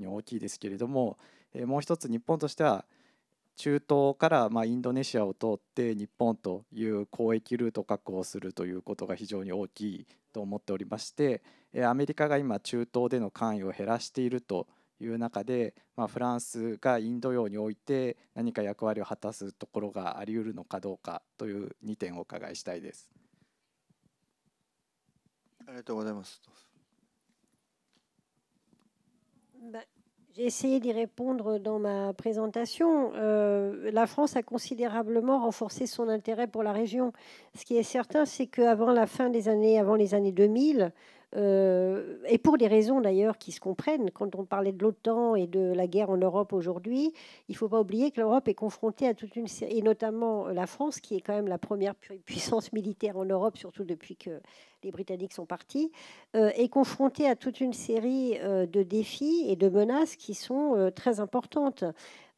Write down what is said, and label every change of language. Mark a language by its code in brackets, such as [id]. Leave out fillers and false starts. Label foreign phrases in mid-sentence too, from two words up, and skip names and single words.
[ja] 大きいですけれども、もう一つ日本としては中東からインドネシアを通って日本という交易ルートを確保するということが非常に大きいと思っておりまして、アメリカが今中東での関与を減らしているという中で、フランスがインド洋において何か役割を果たすところがあり得るのかどうかという2点をお伺いしたいです。ありがとうございます。 [fr] J'ai essayé d'y répondre dans ma présentation. La France a considérablement renforcé son intérêt pour la région. Ce qui est certain, c'est qu'avant avant les années 2000, et pour des raisons d'ailleurs qui se comprennent, quand on parlait de l'OTAN et de la guerre en Europe aujourd'hui, il ne faut pas oublier que l'Europe est confrontée à toute une série, et notamment la France, qui est quand même la première puissance militaire en Europe, surtout depuis que les Britanniques sont partis, est confrontée à toute une série de défis et de menaces qui sont très importantes.